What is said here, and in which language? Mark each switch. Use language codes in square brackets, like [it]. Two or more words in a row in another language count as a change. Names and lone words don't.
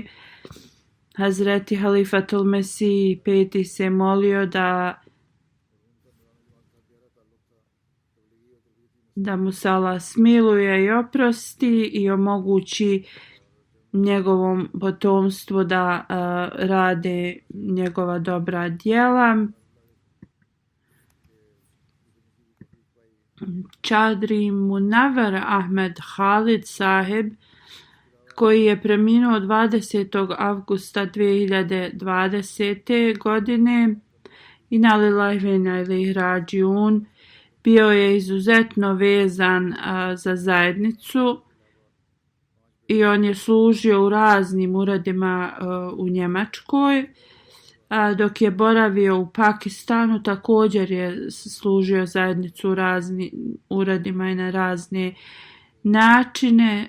[bs] Hazreti Halifatul Mesih peti se molio da mu se Allah smiluje i oprosti i omogući njegovom potomstvu da rade njegova dobra djela. Čadri Munawar Ahmed Khalid Sahib, koji je preminuo 20. avgusta 2020. godine. [ar] إنا لله وإنا إليه راجعون. [bs] Bio je izuzetno vezan za zajednicu i on je služio u raznim uredima u Njemačkoj. Dok je boravio u Pakistanu, također je služio zajednicu u raznim uredima i na razne načine.